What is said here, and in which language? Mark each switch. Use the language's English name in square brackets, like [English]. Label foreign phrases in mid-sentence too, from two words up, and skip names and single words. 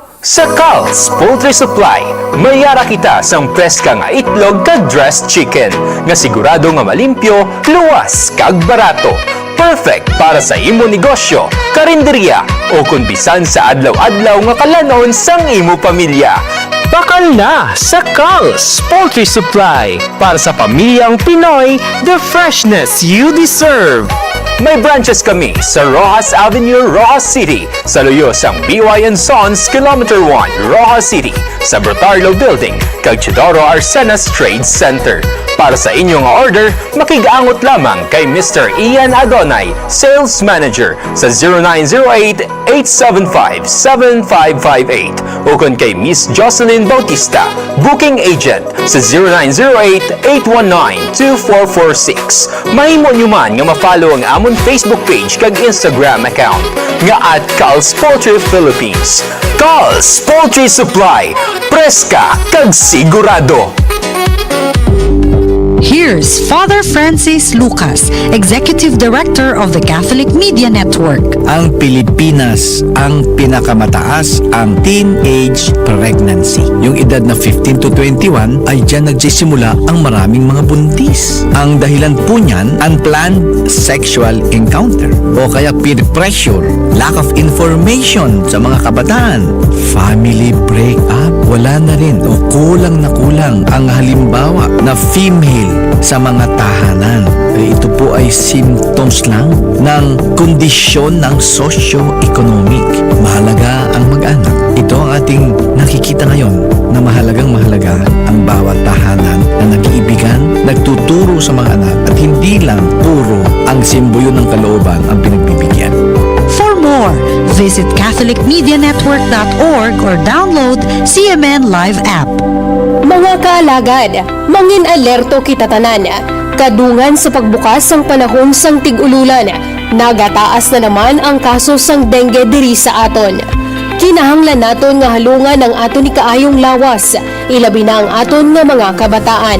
[Hiligaynon] Sa Carl's Poultry Supply, mayara kita sang preska nga itlog kag [English] dressed chicken [Hiligaynon] nga sigurado nga malimpyo, luwas kag barato. Perfect para sa imo negosyo, karinderya o kung bisan sa adlaw-adlaw nga kalanon sang imo pamilya. Bakal na sa Carl's Poultry Supply para sa [Filipino] pamilyang Pinoy, [English] the freshness you deserve. [Hiligaynon] May branches kami sa Rojas Avenue, Rojas City, sa luyo sang BY & Sons, Kilometer 1, Rojas City, sa Brotarlo Building, kag Chidoro Arsenas Trade Center. Para sa inyong order, makigaangot lamang kay Mr. Ian Adonay, [English] Sales Manager [Hiligaynon] sa 0908-875-7558 o kung kay Miss Jocelyn Bautista, [English] Booking Agent [Hiligaynon] sa 0908-819-2446. Mahimo nyo man nga ma-follow ang amon Facebook page kag Instagram account nga at Carl's Poultry Philippines. Carl's Poultry Supply, preska kag sigurado. [English] Here's Father Francis Lucas, Executive Director of the Catholic Media Network. [Filipino] Ang Pilipinas ang pinakamataas ang teenage pregnancy. Yung edad na 15 to 21 ay dyan nagsisimula ang maraming mga buntis. Ang dahilan po niyan, [English] unplanned sexual encounter [Filipino] o kaya [English] peer pressure, lack of information [Filipino] sa mga kabataan, [English] family breakup, [Filipino] wala na rin o kulang na kulang ang halimbawa na female sa mga tahanan. Ito po ay symptoms lang ng kondisyon ng socio-economic. Mahalaga ang mag-anak. Ito ang ating nakikita ngayon na mahalagang mahalaga ang bawat tahanan na nag-iibigan, nagtuturo sa mga anak at hindi lang puro ang simboyo ng kalooban ang pinagbibigyan. [English] For more, visit catholicmedianetwork.org or download CMN Live app. [Hiligaynon] Mga kaalagad, mangin alerto kita tanan. Kadungan sa pagbukas sang panahon sang tig-ululan, nagataas na naman ang kaso sang dengue diri sa aton. Kinahanglan naton nga halungan ang aton ni kaayong lawas, ilabi na ang aton nga mga kabataan.